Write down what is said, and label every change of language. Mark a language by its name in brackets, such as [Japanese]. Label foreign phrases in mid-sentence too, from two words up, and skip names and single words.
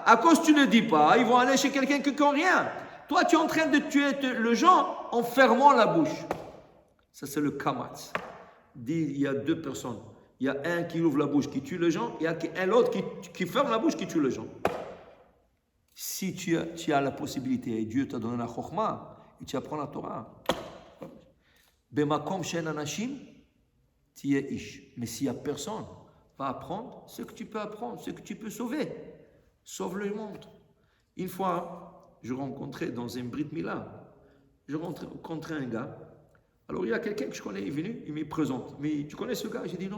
[French] À cause tu ne le dis pas, ils vont aller chez quelqu'un qui ne connaît rien. Toi, tu es en train de tuer le gens en fermant la bouche. Ça, c'est le kamatz. Il y a deux personnes. Il y a un qui ouvre la bouche, qui tue les gens. Il y a un autre qui ferme la bouche, qui tue les gens. Si tu as la possibilité, et Dieu t'a donné la chokhmah, et tu apprends la Torah. [Hebrew] במקום שאין אנשים תהיה איש. [French] Mais s'il n'y a personne, va apprendre ce que tu peux apprendre, ce que tu peux sauver. Sauve le monde. Une fois, je rencontrais dans un [Hebrew] ברית מילה, [French] je rencontrais un gars. Alors il y a quelqu'un que je connais, il est venu, il me présente. Mais tu connais ce gars? J'ai dit non.